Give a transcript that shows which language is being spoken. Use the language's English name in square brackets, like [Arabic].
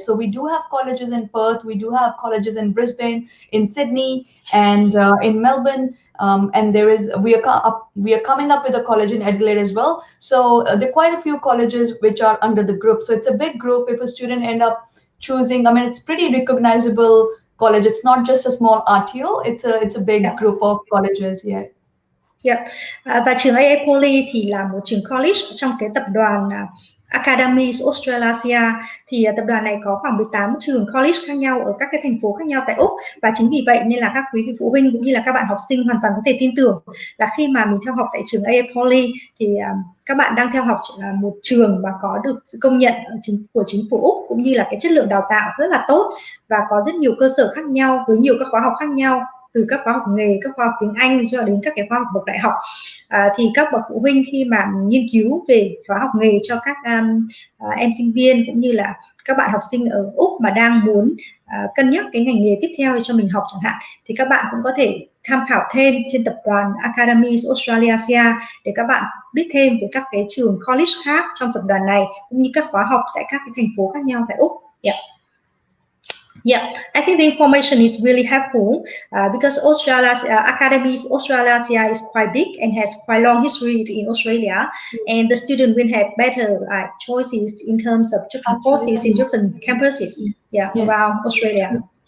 [English] So we do have colleges in Perth, we do have colleges in Brisbane, in Sydney, and in Melbourne, and we are coming up with a college in Adelaide as well. So there are quite a few colleges which are under the group. So it's a big group. If a student end up choosing, I mean, it's pretty recognizable college. It's not just a small RTO. It's a big group of colleges. Yep. [Vietnamese] Và trường Aapoly thì là một trường college trong cái tập đoàn Academies Australia. Thì tập đoàn này có khoảng 18 trường college khác nhau ở các cái thành phố khác nhau tại Úc, và chính vì vậy nên là các quý vị phụ huynh cũng như là các bạn học sinh hoàn toàn có thể tin tưởng là khi mà mình theo học tại trường Aapoly thì các bạn đang theo học một trường mà có được sự công nhận của chính phủ Úc, cũng như là cái chất lượng đào tạo rất là tốt và có rất nhiều cơ sở khác nhau với nhiều các khóa học khác nhau, từ các khóa học nghề, các khóa học tiếng Anh cho đến các cái khóa học bậc đại học. Thì các bậc phụ huynh khi mà nghiên cứu về khóa học nghề cho các em sinh viên cũng như là các bạn học sinh ở Úc mà đang muốn cân nhắc cái ngành nghề tiếp theo cho mình học chẳng hạn, thì các bạn cũng có thể tham khảo thêm trên tập đoàn Academies Australia để các bạn biết thêm về các cái trường college khác trong tập đoàn này, cũng như các khóa học tại các cái thành phố khác nhau tại Úc. [English] Yeah, I think the information is really helpful because Australia's Academies Australia is quite big and has quite long history in Australia, and the student will have better choices in terms of different courses in different campuses, around Australia.